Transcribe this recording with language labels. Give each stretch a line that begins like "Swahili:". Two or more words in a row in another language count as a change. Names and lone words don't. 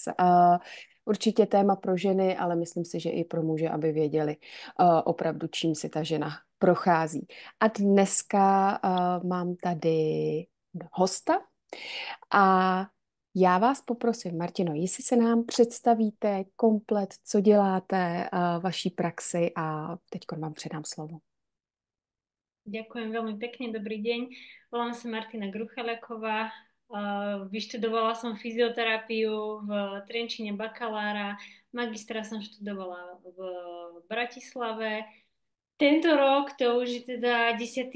Czech: Určitě téma pro ženy, ale myslím si, že i pro muže, aby věděli opravdu, čím si ta žena prochází. A dneska mám tady hosta a já vás poprosím, Martino, jestli se nám představíte komplet, co děláte, vaší praxi a teď vám předám slovo.
Slovak: Ďakujem veľmi pekne, dobrý deň. Volám sa Martina Gruchaliaková. Vyštudovala som fyzioterapiu v Trenčíne bakalára, magistra som študovala v Bratislave. Tento rok, to už je teda 10.